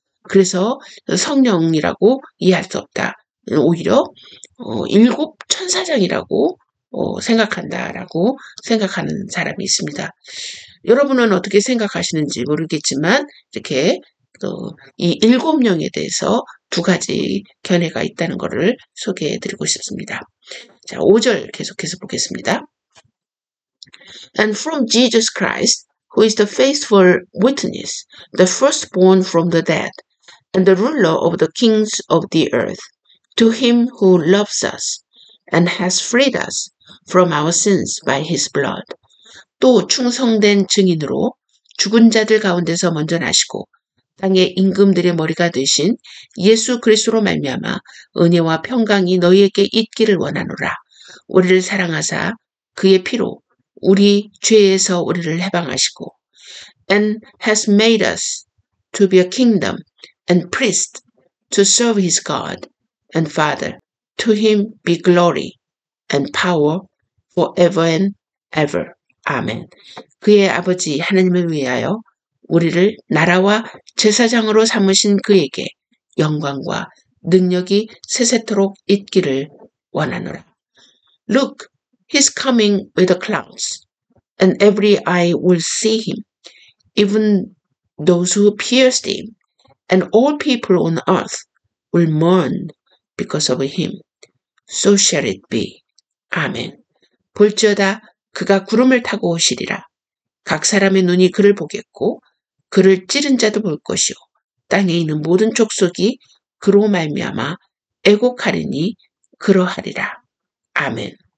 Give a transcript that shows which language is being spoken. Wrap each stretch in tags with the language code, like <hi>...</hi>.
<ko>그래서 성령이라고 이해할 수 없다. 오히려 7천사장이라고 생각한다라고 생각하는 사람이 있습니다. 여러분은 어떻게 생각하시는지 모르겠지만 이렇게 이 7영에 대해서 2가지 견해가 있다는 것을 소개해드리고 싶습니다. 자, 5절 계속해서 보겠습니다.</ko> <en>And from Jesus Christ, who is the faithful witness, the firstborn from the dead, and the ruler of the kings of the earth, to him who loves us and has freed us from our sins by his blood.</en> <ko>또 충성된 증인으로 죽은 자들 가운데서 먼저 나시고 땅의 임금들의 머리가 되신 예수 그리스도로 말미암아 은혜와 평강이 너희에게 있기를 원하노라. 우리를 사랑하사 그의 피로 우리 죄에서 우리를 해방하시고</ko> <en>and has made us to be a kingdom and priest to serve his God and Father. To him be glory and power forever and ever.</en> <ko>아멘. 그의 아버지 하나님을 위하여 우리를 나라와 제사장으로 삼으신 그에게 영광과 능력이 세세토록 있기를 원하노라.</ko> <en>Look, he's coming with the clouds, and every eye will see him, even those who pierced him, and all people on earth will mourn because of him. So shall it be. 아멘.</en> <ko>볼지어다 그가 구름을 타고 오시리라. 각 사람의 눈이 그를 보겠고 그를 찌른 자도 볼 것이요 땅에 있는 모든 족속이 그로 말미암아 애곡하리니 그러하리라. 아멘.</ko>